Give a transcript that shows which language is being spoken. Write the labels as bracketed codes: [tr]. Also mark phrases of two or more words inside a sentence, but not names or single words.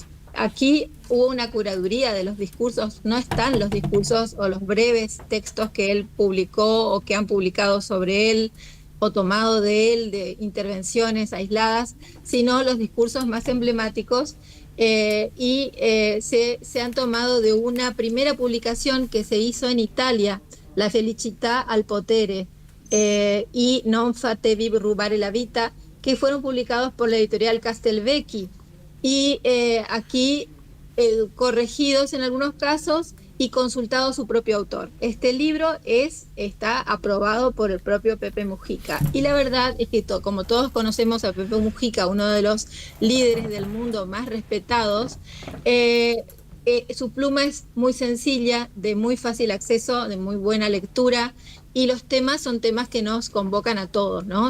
[es] Aquí hubo una curaduría de los discursos, no están los discursos o los breves textos que él publicó o que han publicado sobre él o tomado de él, de intervenciones aisladas, sino los discursos más emblemáticos se han tomado de una primera publicación que se hizo en Italia, La felicità al potere y Non fatevi rubare la vita, que fueron publicados por la editorial Castelvecchi y aquí corregidos en algunos casos y consultado su propio autor. Este libro está aprobado por el propio Pepe Mujica. Y la verdad es que como todos conocemos a Pepe Mujica, uno de los líderes del mundo más respetados, su pluma es muy sencilla, de muy fácil acceso, de muy buena lectura, y los temas son temas que nos convocan a todos, ¿no?